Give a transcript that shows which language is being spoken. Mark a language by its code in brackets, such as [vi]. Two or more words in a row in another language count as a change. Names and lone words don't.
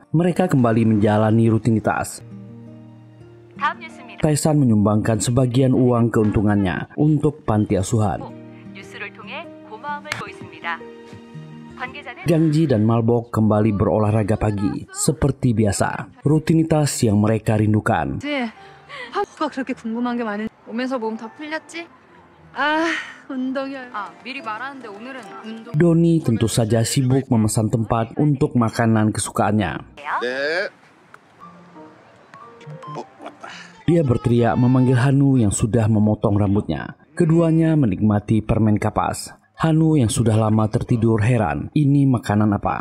[id] Mereka kembali menjalani rutinitas. Taisan menyumbangkan sebagian uang keuntungannya untuk panti asuhan. Gangji dan Malbok kembali berolahraga pagi seperti biasa. Rutinitas yang mereka rindukan. [ko] 하루가 그렇게 궁금한 게 많은. 오면서 몸 다 풀렸지? 운동이야. 미리 말하는데 오늘은 운동. [id] Doni tentu saja sibuk memesan tempat untuk makanan kesukaannya. Dia berteriak memanggil Hanu yang sudah memotong rambutnya. Keduanya menikmati permen kapas. Hanu yang sudah lama tertidur heran, ini makanan apa?